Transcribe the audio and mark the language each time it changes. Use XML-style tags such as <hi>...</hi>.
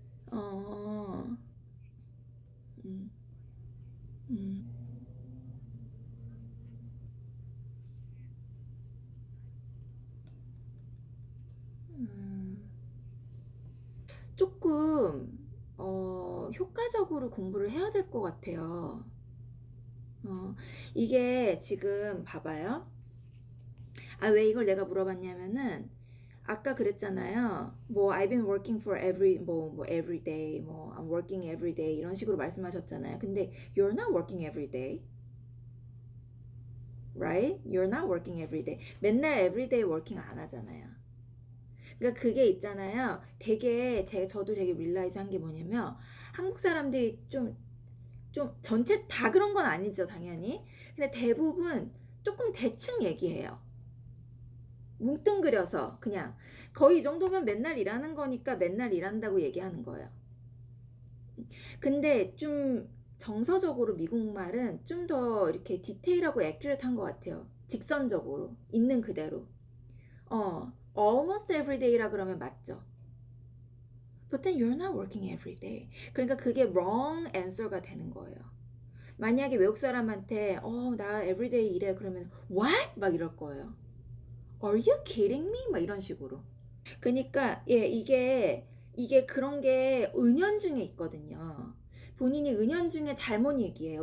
<ko>어, 음, 음, 음. 조금, 효과적으로 공부를 해야 될 것 같아요. 어, 이게 지금 봐봐요. 왜 이걸 내가 물어봤냐면은, 아까 그랬잖아요.</ko> <en>뭐 I've been working for every day, 뭐 I'm working every day</en> <ko>이런 식으로 말씀하셨잖아요. 근데</ko> <en>you're not working every day, right? You're not working every day.</en> <ko>맨날</ko> <en>every day working</en> <ko>안 하잖아요. 그러니까 그게 있잖아요. 저도 되게 realize 한 게 뭐냐면 한국 사람들이 좀 전체 다 그런 건 아니죠, 당연히. 근데 대부분 조금 대충 얘기해요. 뭉뚱그려서 그냥 거의 이 정도면 맨날 일하는 거니까 맨날 일한다고 얘기하는 거예요. 근데 좀 정서적으로 미국말은 좀 더 이렇게 디테일하고 애큐레이트한 것 같아요. 직선적으로 있는 그대로.</ko> <en>almost every day</en> <ko>라 그러면 맞죠.</ko> <en>But then you're not working every day.</en> <ko>그러니까 그게</ko> <en>wrong answer</en> <ko>가 되는 거예요. 만약에 외국 사람한테 나 everyday 일해 그러면</ko> <en>what?</en> <ko>막 이럴 거예요.</ko> <en>Are you kidding me?</en> <ko>막 이런 식으로. 그러니까 이게 이게 그런 게 은연중에 있거든요. 본인이 은연중에 잘못 얘기해요.</ko>